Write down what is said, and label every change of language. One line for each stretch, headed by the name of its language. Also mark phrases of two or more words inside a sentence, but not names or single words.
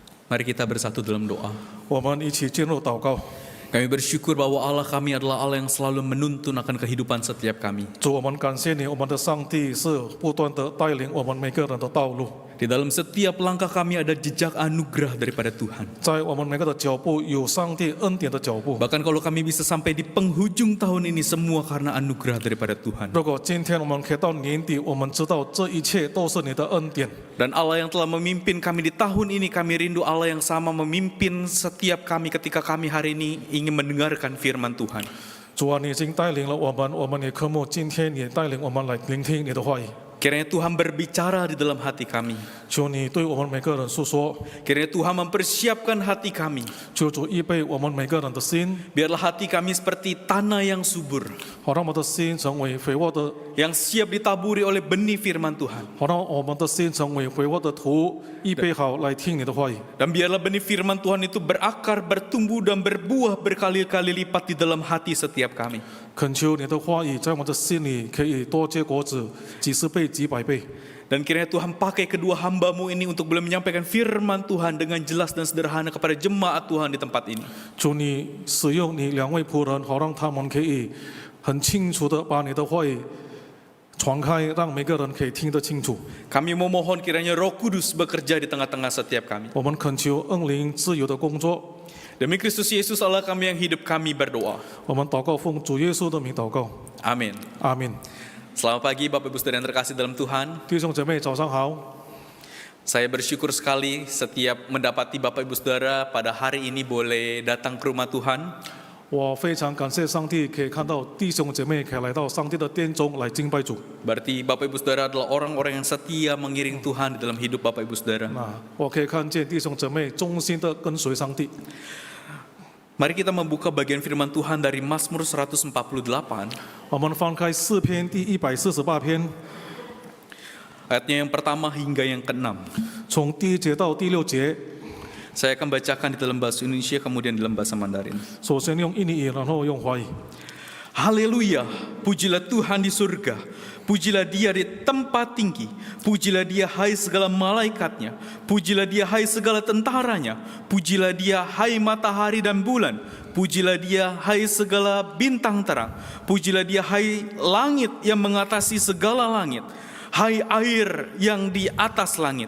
Indonesian: Mari kita bersatu dalam doa.
Chinese: 我们一起进入祷告。
Indonesian: Kami bersyukur bahwa Allah kami adalah Allah yang selalu menuntun akan kehidupan setiap kami.
Chinese: 主，我们感谢你，我们的上帝是不断的带领我们每个人的道路，
Indonesian: Di dalam setiap langkah kami ada jejak anugerah daripada Tuhan.
Chinese: 在我们每个的脚步有上帝恩典的脚步。
Indonesian: Bahkan kalau kami bisa sampai di penghujung tahun ini semua karena anugerah daripada Tuhan.
Chinese: 如果今天我们可以到年底，我们知道这一切都是你的恩典。
Indonesian: Dan Allah yang telah memimpin kami di tahun ini, kami rindu Allah yang sama memimpin setiap kami ketika kami hari ini ingin mendengarkan firman Tuhan.
Chinese: 主啊，你已经带领了我们也渴慕今天也带领我们来聆听你的话语。
Indonesian: Kiranya Tuhan berbicara di dalam hati kami.
Chinese: 求你对我们每个人诉说，
Indonesian: Kiranya Tuhan mempersiapkan hati kami.
Chinese: 求主预备我们每个人的心，
Indonesian: Biarlah hati kami seperti tanah yang subur,
Chinese: 好让我们的心成为肥沃的，
Indonesian: yang siap ditaburi oleh benih firman Tuhan.
Chinese: 好让我们的心成为肥沃的土，预备好来听你的话语。
Indonesian: Dan biarlah benih firman Tuhan itu berakar, bertumbuh dan berbuah berkali-kali lipat di dalam hati setiap kami.
Chinese: 恳求你的话语在我们的心里可以多结果子，几十倍、几百倍。
Indonesian: Dan kiranya Tuhan pakai kedua hamba-Mu ini untuk boleh menyampaikan firman Tuhan dengan jelas dan sederhana kepada jemaat Tuhan di tempat ini.
Chinese: 主，你使用你两位仆人，好让他们可以很清楚的把你的话语传开，让每个人可以听得清楚。
Indonesian: Kami memohon kiranya Roh Kudus bekerja di tengah-tengah setiap kami.
Chinese: 我们恳求恩灵自由的工作。
Indonesian: Demi Kristus Yesus Allah kami yang hidup, kami berdoa.
Chinese: 我们祷告，奉主耶稣的名祷告，
Indonesian: Amin.
Chinese: 阿门。
Indonesian: Selamat pagi Bapak Ibu Saudara yang terkasih dalam Tuhan.
Chinese: 弟兄姐妹，早上好。
Indonesian: Saya bersyukur sekali setiap mendapati Bapak Ibu Saudara pada hari ini boleh datang ke rumah Tuhan.
Chinese: 我非常感谢上帝，可以看到弟兄姐妹可以来到上帝的殿中来敬拜主。
Indonesian: Berarti Bapak Ibu Saudara adalah orang-orang yang setia mengiring Tuhan di dalam hidup Bapak Ibu Saudara.
Chinese: 我可以看见弟兄姐妹忠心的跟随上帝。
Indonesian: Mari kita membuka bagian firman Tuhan dari Mazmur 148.
Chinese: 我们翻开诗篇第148篇，
Indonesian: Ayatnya yang pertama hingga yang ke-6.
Chinese: 从第1节到第6节。
Indonesian: Saya akan bacakan di dalam bahasa Indonesia kemudian di dalam bahasa Mandarin.
Chinese: 首先用印尼语，然后用华语。
Indonesian: Haleluya, pujilah Tuhan di surga, pujilah Dia di tempat tinggi, pujilah Dia hai segala malaikatnya, pujilah Dia hai segala tentaranya, pujilah Dia hai matahari dan bulan, pujilah Dia hai segala bintang terang, pujilah Dia hai langit yang mengatasi segala langit, hai air yang di atas langit.